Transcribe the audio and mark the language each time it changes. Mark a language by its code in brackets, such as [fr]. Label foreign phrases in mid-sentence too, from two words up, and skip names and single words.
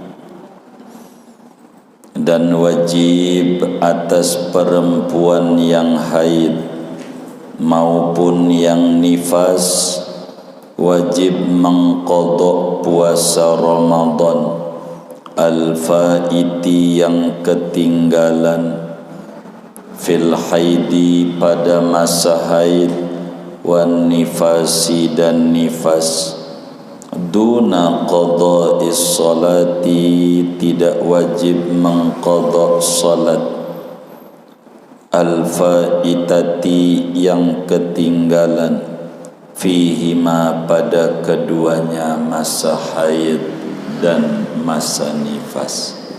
[id] Dan wajib atas perempuan yang haid maupun yang nifas wajib mengqadha puasa Ramadan al-faiti yang ketinggalan [ar] في الحيض [id] pada masa haid [ar] والنفاس [id] dan nifas [ar] دون قضاء الصلاة [id] tidak wajib mengqadha salat al-faitati yang ketinggalan fihima pada keduanya masa haid dan masa nifas.